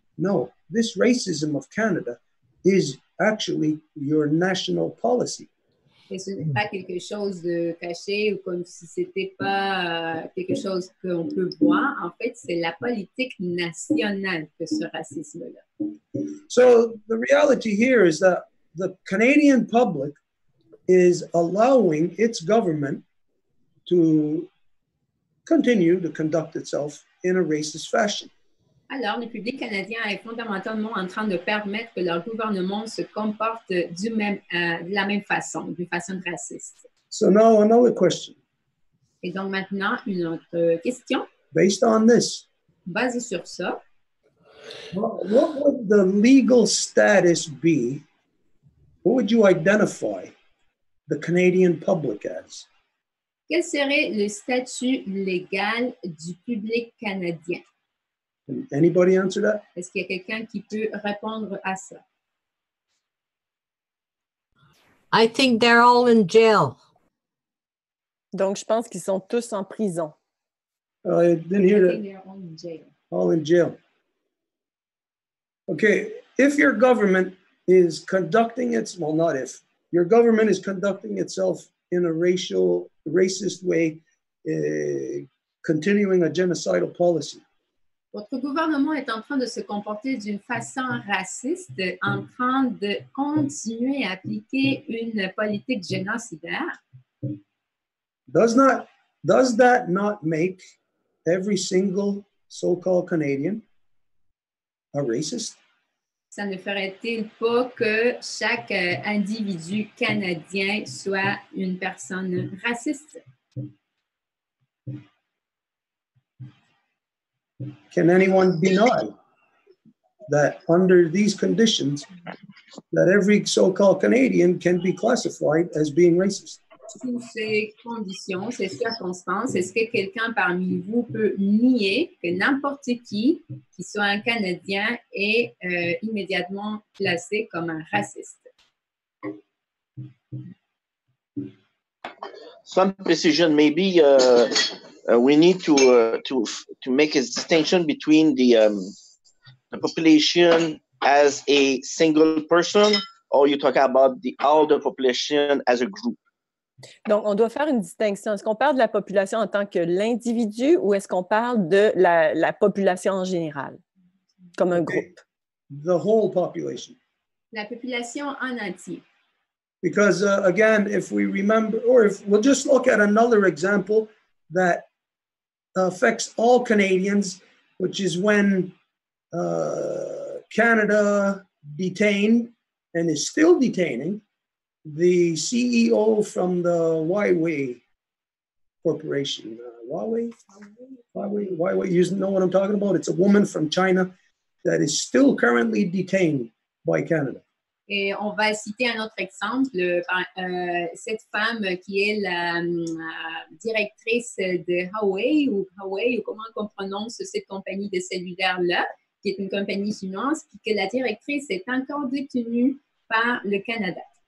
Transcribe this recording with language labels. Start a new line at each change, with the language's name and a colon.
English: No, this racism of Canada is actually your national policy.
French: Et ce n'est pas quelque chose de caché ou comme si c'était pas quelque chose qu'on peut voir. En fait, c'est la politique nationale que ce racisme-là.
English: So the reality here is that the Canadian public is allowing its government to continue to conduct itself in a racist fashion.
French: Alors, le public canadien est fondamentalement en train de permettre que leur gouvernement se comporte de la même façon, d'une façon raciste.
English: So now another question.
French: Et donc maintenant, une autre question.
English: Based on this,
French: basée sur ça,
English: what would the legal status be? What would you identify the Canadian public as?
French: Quel serait le statut légal du public canadien?
English: Can anybody answer that?
French: Est-ce qu'il y a quelqu'un qui peut répondre à ça?
English: I think they're all in jail.
French: Donc, je pense qu'ils sont tous en prison.
English: I didn't hear I that. think they're all in jail. All in jail. Okay, if your government is conducting your government is conducting itself in a racist way, continuing a genocidal policy.
French: Votre gouvernement est en train de se comporter d'une façon raciste, en train de continuer à appliquer une politique génocidaire.
English: Does that not make every single so-called Canadian a racist?
French: Ça ne ferait-il pas que chaque individu canadien soit une personne raciste?
English: Can anyone deny that under these conditions, that every so-called Canadian can be classified as being racist?
French: Sous ces conditions, ces circonstances, est-ce que quelqu'un parmi vous peut nier que n'importe qui soit un Canadien, est immédiatement classé comme un raciste?
English: Some precision, maybe we need to make a distinction between the population as a single person, or you talk about all the population as a group.
French: Donc, on doit faire une distinction. Est-ce qu'on parle de la population en tant que l'individu ou est-ce qu'on parle de la population en général, comme un groupe?
English: The whole population.
French: La population en entier.
English: Because again, if we remember, or if we'll just look at another example that affects all Canadians, which is when Canada detained and is still detaining the CEO from the Huawei Corporation. Huawei, you know what I'm talking about? It's a woman from China that is still currently detained by Canada.
French: Et on va citer un autre exemple, cette femme qui est la directrice de Huawei ou comment on prononce cette compagnie de cellulaire-là, qui est une compagnie chinoise, puis que la directrice est encore détenue par le Canada.